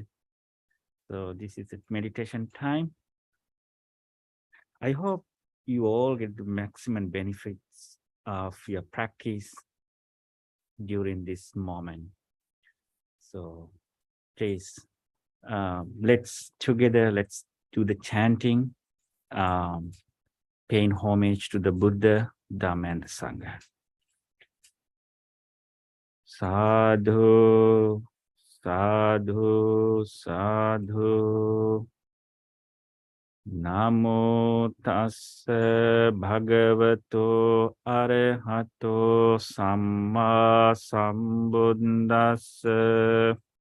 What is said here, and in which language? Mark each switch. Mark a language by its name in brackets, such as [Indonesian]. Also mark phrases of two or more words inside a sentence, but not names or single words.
[English] So, this is a meditation time. I hope you all get the maximum benefits of your practice during this moment. So, please, let's do the chanting, um, paying homage to the Buddha, Dhamma, and the Sangha. [Pali] Sadhu, sadhu, sadhu. Namo tassa bhagavato arahato samma sambuddhassa.